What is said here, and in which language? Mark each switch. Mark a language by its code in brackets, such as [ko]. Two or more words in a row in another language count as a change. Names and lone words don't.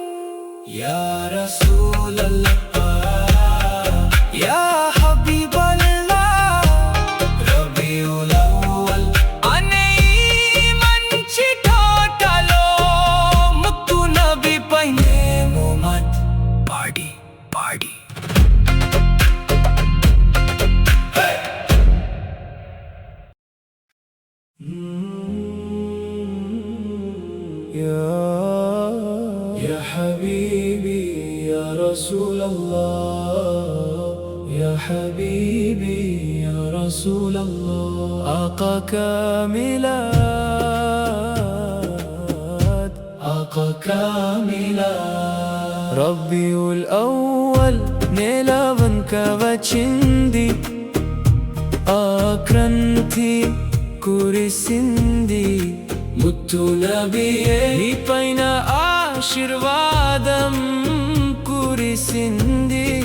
[ar] يا رسول الله, يا حبيب الله, [te] రబీఉల్ అవ్వల్ అనే ఈ మంచి తోటలో ముత్తు నబిపై మేము మత్ పాడి పాడి [ar] يا حبيبي يا رسول الله، يا حبيبي يا رسول الله. آقا كاملات آقا كاملات. [te] రబీఉల్ అవ్వల్ నేల వంక వచ్చింది, ఆక్రంతి కురిసింది. ముత్తు నబియే నీ పైన ఆశీర్వాదం కురిసింది.